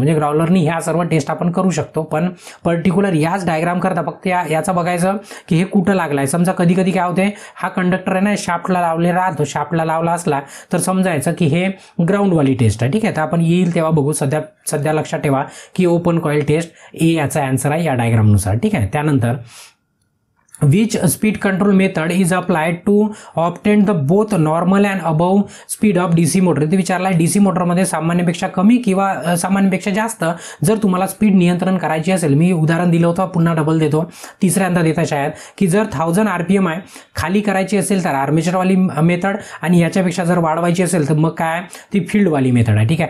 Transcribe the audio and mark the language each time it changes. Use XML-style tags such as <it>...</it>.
<mr>म्हणजे ग्राउलरनी ह्या सर्व टेस्ट आपण करू शकतो, पण पर्टिक्युलर याच डायग्राम करता फक्त याचं बघायचं की हे कुठं लागलाय. समजा कधी कधी काय होते, हा कंडक्टर आहे ना शाफ्टला लावले राहतो, शाफ्टला लावला असला तर समजायचं की हे ग्राउंडवाली टेस्ट आहे. ठीक आहे, तर आपण येईल तेव्हा बघू. सध्या लक्षात ठेवा की ओपन कॉईल टेस्ट ए याचा आन्सर आहे या डायग्रामनुसार. ठीक आहे, त्यानंतर</mr> <en>which speed control method is applied to obtain the both normal and above speed of DC motor.</en> <mr>इथे विचारलाय DC मोटरमध्ये सामान्यपेक्षा कमी किंवा सामान्यपेक्षा जास्त जर तुम्हाला स्पीड नियंत्रण करायची असेल, मी उदाहरण दिलं होतं, पुन्हा डबल देतो, तिसऱ्यांदा देता शायद, की जर 1000 RPM आहे खाली करायची असेल तर आर्मेचरवाली मेथड, आणि याच्यापेक्षा जर वाढवायची असेल तर मग काय ती फील्डवाली मेथड आहे.</mr>